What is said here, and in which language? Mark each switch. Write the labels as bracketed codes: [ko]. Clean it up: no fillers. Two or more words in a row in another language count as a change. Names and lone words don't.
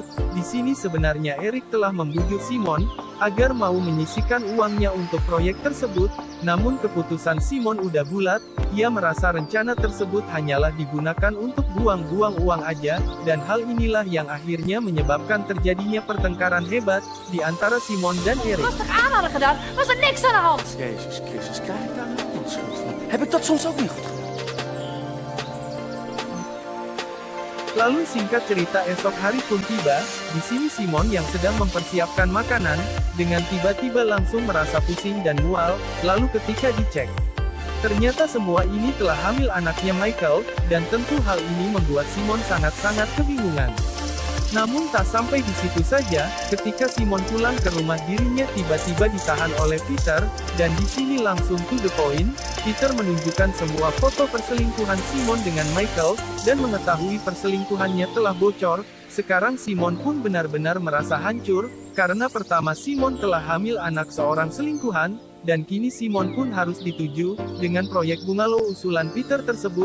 [id] Di sini sebenarnya Eric telah membujuk Simon agar mau menyisihkan uangnya untuk proyek tersebut. Namun keputusan Simon udah bulat. Ia merasa rencana tersebut hanyalah digunakan untuk buang-buang uang aja, dan hal inilah yang akhirnya menyebabkan terjadinya pertengkaran hebat di antara Simon dan Eric. [nl] Rustig aan hadden gedaan, was er niks aan de hand. Jezus Christus, krijg ik daar nou een schuld van? Heb ik dat soms ook niet goed gedaan? [id] Lalu singkat cerita esok hari pun tiba, di sini Simon yang sedang mempersiapkan makanan, dengan tiba-tiba langsung merasa pusing dan mual, lalu ketika dicek, ternyata semua ini telah hamil anaknya Michael, dan tentu hal ini membuat Simon sangat-sangat kebingungan. Namun tak sampai di situ saja, ketika Simon pulang ke rumah dirinya tiba-tiba ditahan oleh Peter, dan di sini langsung [en] to the point, [id] Peter menunjukkan semua foto perselingkuhan Simon dengan Michael, dan mengetahui perselingkuhannya telah bocor. Sekarang Simon pun benar-benar merasa hancur, karena pertama Simon telah hamil anak seorang selingkuhan, dan kini Simon pun harus dituju dengan proyek bungalow usulan Peter tersebut.